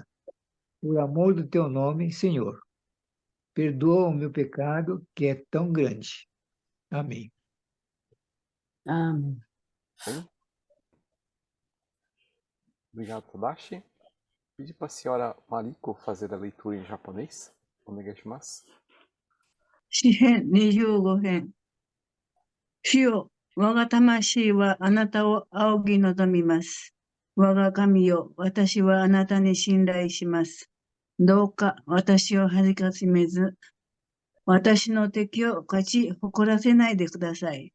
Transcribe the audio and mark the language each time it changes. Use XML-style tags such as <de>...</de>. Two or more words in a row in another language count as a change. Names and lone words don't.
<pt>Por amor do teu nome, Senhor, perdoa o meu pecado, que é tão grande. Amém. Amém. Bem? Obrigado, Tadashi. Pedir para a senhora Mariko fazer a leitura em japonês. Onegaishimasu.</pt> <ja>詩編25編。主よ、我が魂はあなたを仰ぎ望みます。我が神よ、私はあなたに信頼します。どうか私を恥かしめず、私の敵を勝ち誇らせないでください。</ja>